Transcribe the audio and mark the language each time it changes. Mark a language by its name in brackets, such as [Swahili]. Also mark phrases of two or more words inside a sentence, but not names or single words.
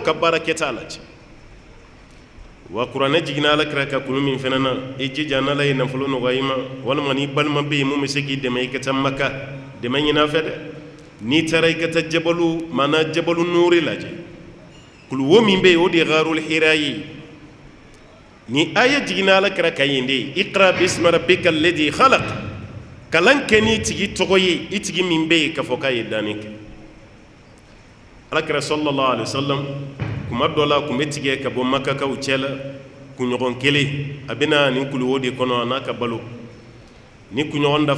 [Bambara] ka baara kɛ t'a la cɛ wa kuranɛ jiginna alakira ka kunu min fana na i jija n'ala ye nafolo nɔgɔya i ma walima ni balima bɛ yen mun bɛ se k'i dɛmɛ i ka taa maka dɛmɛ ɲini a fɛ dɛ n'i taara i ka taa jabalu maana jabalu nuuri lajɛ kuluwo min bɛ yen o de ye garul hira ye ni aya jiginna alakira ka yen de ye [Arabic] اقرأ باسم ربك الذي خلق [Bambara] kalan kɛ n'i tigi tɔgɔ ye i tigi min bɛ yen k'a fɔ k'a ye danni kɛ alakira [Arabic] صلى الله عليه وسلم [Bambara] kuma dɔ la kun bɛ tigɛ ka bɔ makakaw cɛ la kunɲɔgɔn kelen a bɛ na nin kuluwo de kɔnɔ a n'a ka balo ni kunɲɔgɔn dafara